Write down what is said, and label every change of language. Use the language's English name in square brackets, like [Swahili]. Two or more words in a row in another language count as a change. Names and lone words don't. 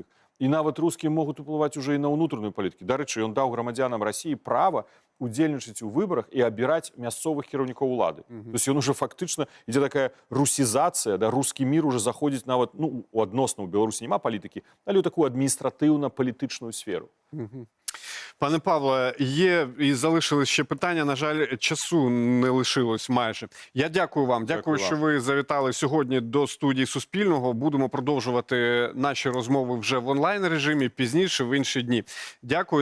[Belarusian] І нават рускія могуць уплываць уже і на ўнутраную палітыку. Дарэчы, ён даў грамадзянам Расіі права удзельнічаць у выбарах і абіраць мясцовых кіраўнікоў улады. [Russian] То есть [Belarusian] ён уже фактычна ідзе такая русізацыя, да, рускі мір уже заходзіць нават, ну, у адносна ў Беларусі няма палітыкі, але ў такую адміністратыўна-палітычную сферу. [Ukrainian] Пане Павле, є і залишились ще питання. На жаль, часу не лишилось майже. Я дякую вам. Дякую, що ви завітали сьогодні до студії Суспільного. Будемо продовжувати наші розмови вже в онлайн-режимі, пізніше, в інші дні. Дякую.